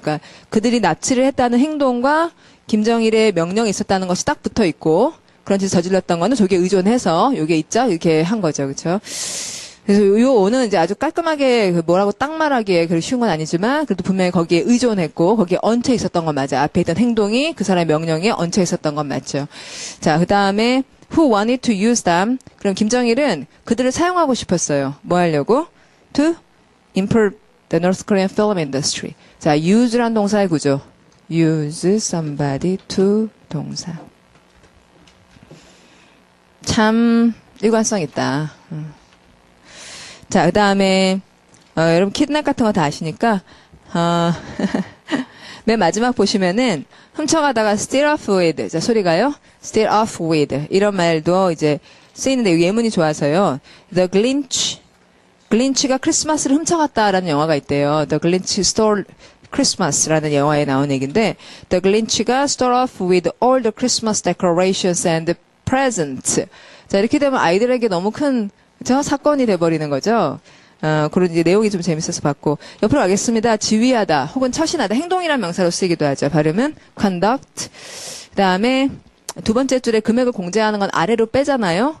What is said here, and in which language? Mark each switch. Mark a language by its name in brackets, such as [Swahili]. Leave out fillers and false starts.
[Korean] 그러니까 그들이 납치를 했다는 행동과 김정일의 명령이 있었다는 것이 딱 붙어 있고 그런 짓을 저질렀던 거는 저기에 의존해서 요게 있죠. 이렇게 한 거죠. 그렇죠? 그래서 요 오는 이제 아주 깔끔하게 뭐라고 딱 말하기에 그리 쉬운 건 아니지만 그래도 분명히 거기에 의존했고 거기에 얹혀 있었던 건 맞아요. 앞에 있던 행동이 그 사람의 명령에 얹혀 있었던 건 맞죠. 자, 그다음에 [English] who wanted to use them. [Korean] 그럼 김정일은 그들을 사용하고 싶었어요. 뭐 하려고? [English] To import the North Korean film industry. [Korean] 자, use란 동사의 구조. [English] use somebody to [Korean] 동사. 참 일관성 있다. 자, 그 다음에 여러분 키드냅 같은 거 다 아시니까 맨 마지막 보시면은 훔쳐가다가 [English] steal off with. [Korean] 자, 소리가요. [English] steal off with. [Korean] 이런 말도 이제 쓰이는데 예문이 좋아서요. The Grinch가 크리스마스를 훔쳐갔다라는 영화가 있대요. [English] The Grinch stole Christmas라는 [Korean] 영화에 나온 얘기인데 [English] The Grinch가 stole off with all the Christmas decorations and presents. [Korean] 자, 이렇게 되면 아이들에게 너무 큰 사건이 돼버리는 거죠. 그런 이제 내용이 좀 재밌어서 봤고 옆으로 가겠습니다. 지휘하다 혹은 처신하다 행동이란 명사로 쓰이기도 하죠. 발음은 conduct. 그다음에 두 번째 줄에 금액을 공제하는 건 아래로 빼잖아요.